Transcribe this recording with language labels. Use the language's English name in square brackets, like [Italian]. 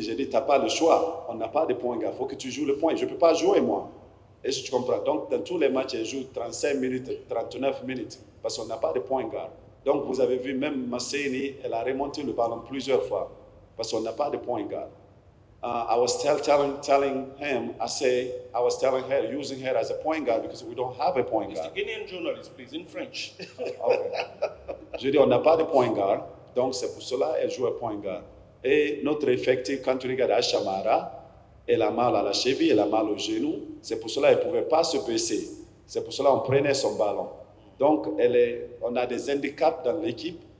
[French] J'ai dit, tu n'as pas le choix. On n'a pas de point guard. Il faut que tu joues le point. Je ne peux pas jouer, moi. Est-ce que tu comprends? Donc, dans tous les matchs, elle joue 35 minutes, 39 minutes. Parce qu'on n'a pas de point guard. Donc, vous avez vu, même Masseni, elle a remonté le ballon plusieurs fois. Parce qu'on n'a pas de point guard. [English] I was telling him, I was telling her, using her as a point guard because we don't have a point guard. Mr. Guinean journalist, please, in French. Okay. [French] Je dis, on n'a pas de point guard, donc c'est pour cela qu'elle joue à point guard. Et notre effectif, quand tu regardes Ashamara, elle a mal à la cheville, elle a mal au genou, c'est pour cela qu'elle ne pouvait pas se baisser. C'est pour cela qu'on prenait son ballon. Donc, on a des handicaps dans l'équipe.